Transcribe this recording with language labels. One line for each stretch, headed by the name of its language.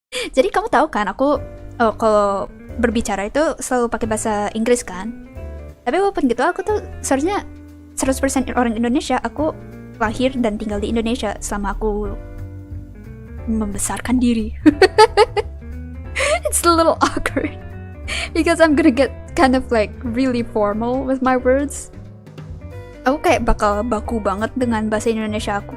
Indonesian: Jadi kamu tahu kan, aku kalau berbicara itu selalu pakai bahasa Inggris kan. Tapi walaupun gitu, aku tuh seharusnya 100% orang Indonesia. Aku lahir dan tinggal di Indonesia selama aku membesarkan diri.
English: It's a little awkward because I'm gonna get kind of like really formal with my words.
Indonesian: Aku kayak bakal baku banget dengan bahasa Indonesia aku.